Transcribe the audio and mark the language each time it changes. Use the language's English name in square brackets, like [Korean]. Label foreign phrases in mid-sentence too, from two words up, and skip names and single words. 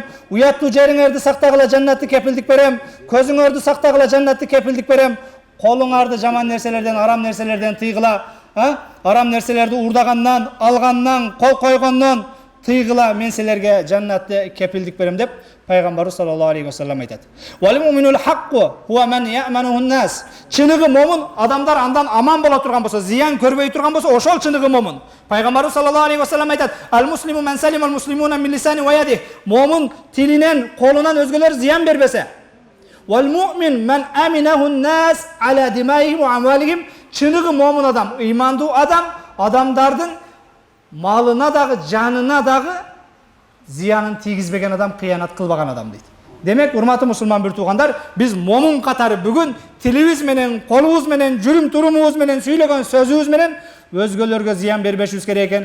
[Kyrgyz] Уяттуу жериңерди сактагыла, жаннатты кепилдик берем. Көзүңөрдү сактагыла, жаннатты кепилдик берем. Колуңарды жаман нерселерден, арам нерселерден тыйгыла. Арам нерселерди урдагандан, алгандан, кол койгондон тыйгыла, мен силерге жаннатты кепилдик берем деп пайгамбарыбыз [Arabic] صلى الله عليه وسلم [Kyrgyz] айтат. [Arabic] والمؤمن الحق هو من يأمنه الناس. [Kyrgyz] Чыныгы момун адамдар андан аман боло турган болсо, зыян көрбөй турган болсо, ошол чыныгы момун. Пайгамбарыбыз [Arabic] صلى الله عليه وسلم [Kyrgyz] айтат: [Arabic] "المسلم من سلم المسلمون من لسانه ويده." [Kyrgyz] Момун тилинен, колунан өзгөлөр зыян бербесе. [Arabic] والمؤمن من أمنه الناس على دمائهم وأموالهم. [Kyrgyz] Чыныгы момун адам, имандуу адам, адамдардын малына дагы, жанына дагы зыянын тийгизбеген адам, кыянат кылбаган адам дейт. Демек, урматтуу мусулман бир туугандар, биз момун катары бүгүн тилибиз менен, колубуз менен, жүрүм турумубуз менен, сүйлөгөн сөзүбүз менен өзгөлөргө зыян бербешибиз керек экен.